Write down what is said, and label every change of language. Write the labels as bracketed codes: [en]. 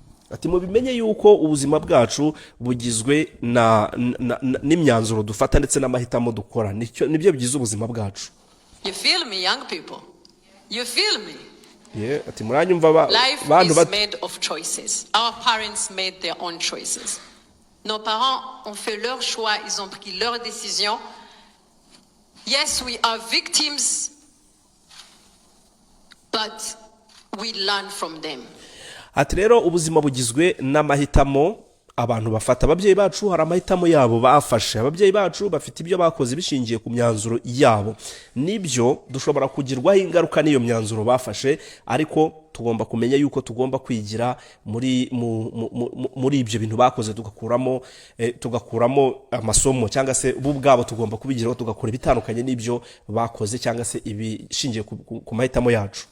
[rw] Ati mubimenye yuko ubuzima bwacu bugizwe n'imyanzuro dufata ndetse n'amahitamo dukora, nibyo bigize ubuzima bwacu. [en] You feel me, young people? You feel me? [rw] Yeah, ati muranyumva [en] life is made of choices. Our parents made their own choices. [fr] Nos parents ont fait leur choix, ils ont pris leurs décisions. [en] Yes, we are victims, but we learn from them. [rw] Ati rero ubuzima bugizwe n'amahitamo abantu bafata. Ababyeyi bacu hari amahitamo yabo bafashe, ababyeyi bacu bafite ibyo bakoze bishingiye ku myanzuro yabo, nibyo dushobora kugirwaho ingaruka n'iyo myanzuro bafashe, ariko tugomba kumenya yuko tugomba kwigira muri ibyo bintu bakoze, tugakuramo amasomo, cyangwa se bo ubwabo tugomba kubigiraho tugakora ibitandukanye n'ibyo bakoze cyangwa se ibishingiye ku mahitamo yacu.